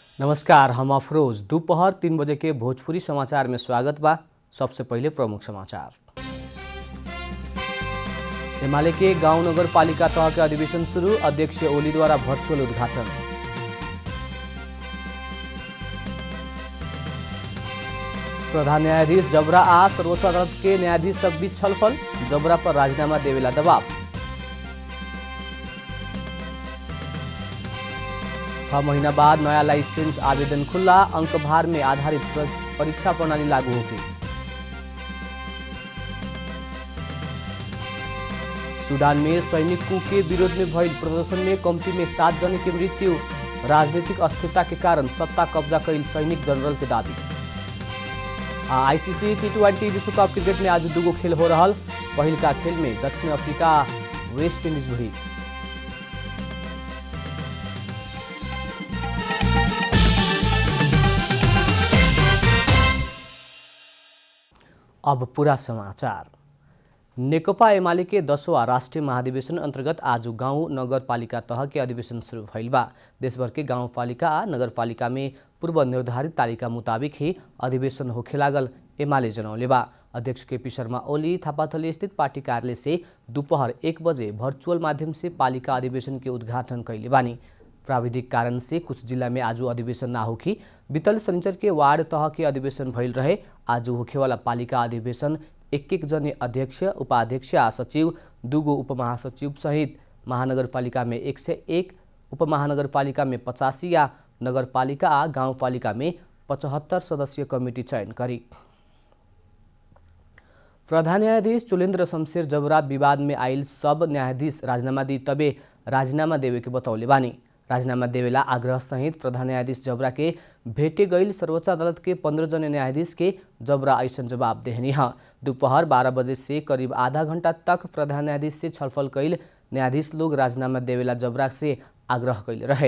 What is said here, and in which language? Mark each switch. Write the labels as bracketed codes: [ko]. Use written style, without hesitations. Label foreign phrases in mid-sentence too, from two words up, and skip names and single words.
[bho] नमस्कार, हम अफरोज। दोपहर 3 बजे के भोजपुरी समाचार में स्वागत बा। सबसे पहले प्रमुख समाचार। एमाले के गांव नगर पालिका तह के अधिवेशन शुरू, अध्यक्ष ओली द्वारा वर्चुअल उद्घाटन। प्रधान न्यायाधीश जबरा आ सर्वोच्च अदालत के न्यायाधीश सब बीच छलफल, जबरा पर राजीनामा देवेला दबाव। 6 महीना बाद नया लाइसेंस आवेदन खुला, अंकभार में आधारित परीक्षा प्रणाली लागू होगी। सूडान में सैनिकों के विरोध में भइल प्रदर्शन में कम्ती में 7 जन की मृत्यु, राजनीतिक अस्थिरता के कारण सत्ता कब्जा कैल सैनिक जनरल के दावी। आईसीसी T20 विश्व कप क्रिकेट में आज दुगो खेल हो रहा। पहिल का खेल में दक्षिण अफ्रीका वेस्ट इंडीज भिड़ी। अब पूरा समाचार। नेकपा एमाले के 10वां राष्ट्रीय महाधिवेशन अंतर्गत आज गांव नगरपालिका तह के अधिवेशन शुरू भइल बा। देशभर के गाउँपालिका आ नगरपालिका में पूर्व निर्धारित तालिका मुताबिक ही अधिवेशन होखे लागल एमाले जनौले बा। अध्यक्ष केपी शर्मा ओली थापाथली स्थित पार्टी कार्यालय से दोपहर 1 बजे वर्चुअल माध्यम से पालिका अधिवेशन के उद्घाटन कैले बानी। प्राविधिक कारण से कुछ जिला में आज अधिवेशन ना होखी। बीतल शनिचर के वार्ड तह के अधिवेशन भइल रहे। आज होखेवाला पालिका अधिवेशन एक जने अध्यक्ष, उपाध्यक्ष आ सचिव, 2 उपमहासचिव सहित महानगरपालिका में 101, उपमहानगरपालिका में 85 या नगरपालिका आ गाउँपालिका में 75 सदस्यीय कमिटी चयन करी। प्रधान न्यायाधीश चुलेन्द्र शमशेर जबरा विवाद में आइल सब न्यायाधीश राजीनामा दी तबे राजीनामा देवे के बतौले बानी। राजीनामा देवेला आग्रह सहित प्रधान न्यायाधीश जबरा के भेटे गईल सर्वोच्च अदालत के 15 जने न्यायाधीश के जबरा ऐसन जवाब देहनी है। दोपहर 12 बजे से करीब आधा घंटा तक प्रधान न्यायाधीश से छलफल कैल न्यायाधीश लोग राजीनामा देवेला जबरा से आग्रह कैले रहे।